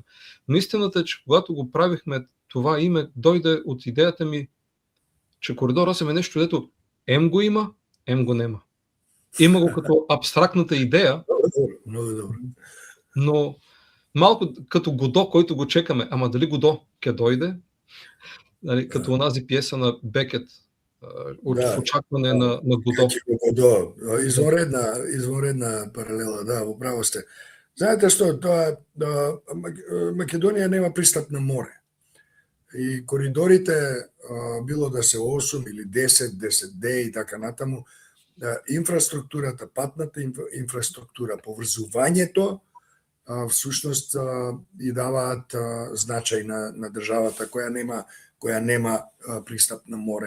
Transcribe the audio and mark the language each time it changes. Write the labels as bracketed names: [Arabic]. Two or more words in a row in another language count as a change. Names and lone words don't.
[Bulgarian] Но истината е, че когато го правихме това име, дойде от идеята ми, че Коридор 8 е нещо, дето ем го има, ем го нема. Има го като абстрактната идея, но малко като Годо, който го чекаме. Ама дали Годо ке дойде? Нали, като онази пиеса на Бекет, в очакване на Годо. [Macedonian] Извонредна паралела, да, управо сте. Знаете што, Македонија нема пристап на море. И коридорите, било да се 8 или 10, 10D и така натаму, инфраструктурата, патната инфраструктура, поврзувањето, всушност и даваат значај на државата која нема пристап на море.